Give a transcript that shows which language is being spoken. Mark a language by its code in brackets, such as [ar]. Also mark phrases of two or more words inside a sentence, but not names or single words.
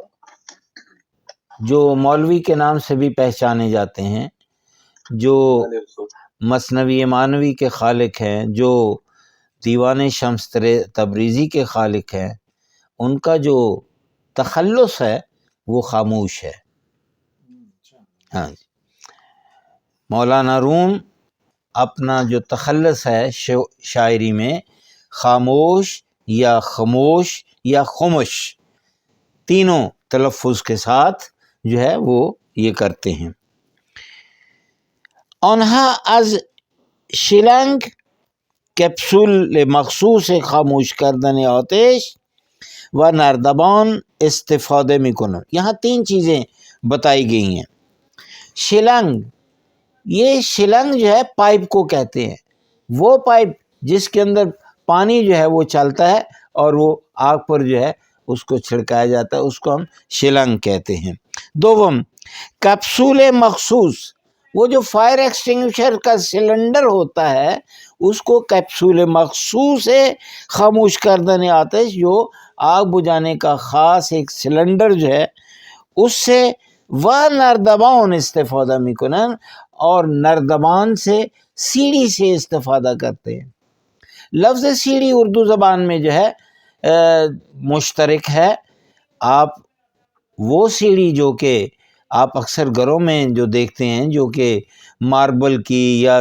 [ur] جو مولوی کے نام سے بھی پہچانے جاتے ہیں، جو مثنوی معنوی کے خالق ہیں، جو دیوان شمس تبریزی کے خالق ہیں۔ ان کا جو تخلص ہے وہ خاموش ہے۔ ہاں جی، مولانا روم اپنا جو تخلص ہے شاعری میں خاموش یا خموش یا خمش تینوں تلفظ کے ساتھ جو ہے وہ یہ کرتے ہیں۔ [fa] آنها از شیلنگ کپسول مخصوص خاموش کردن آتش و نردبان استفاده میکنن۔ [ur] یہاں تین چیزیں بتائی گئی ہیں۔ شیلنگ، یہ شیلنگ جو ہے پائپ کو کہتے ہیں، وہ پائپ جس کے اندر پانی جو ہے وہ چلتا ہے اور وہ آگ پر جو ہے اس کو چھڑکایا جاتا ہے، اس کو ہم شیلنگ کہتے ہیں۔ دوم [fa] کیپسول مخصوص، [ur] وہ جو فائر ایکسٹنگوشر کا سلنڈر ہوتا ہے اس کو [fa] کیپسول مخصوص [ur] ہے [fa] خاموش کردن آتش، [ur] جو آگ بجھانے کا خاص ایک سلنڈر جو ہے اس سے [fa] و نردبان استفادہ میکنن، [ur] اور نردبان سے سیڑھی سے استفادہ کرتے ہیں۔ لفظ سیڑھی اردو زبان میں جو ہے مشترک ہے۔ آپ وہ سیڑھی جو کہ آپ اکثر گھروں میں جو دیکھتے ہیں جو کہ ماربل کی یا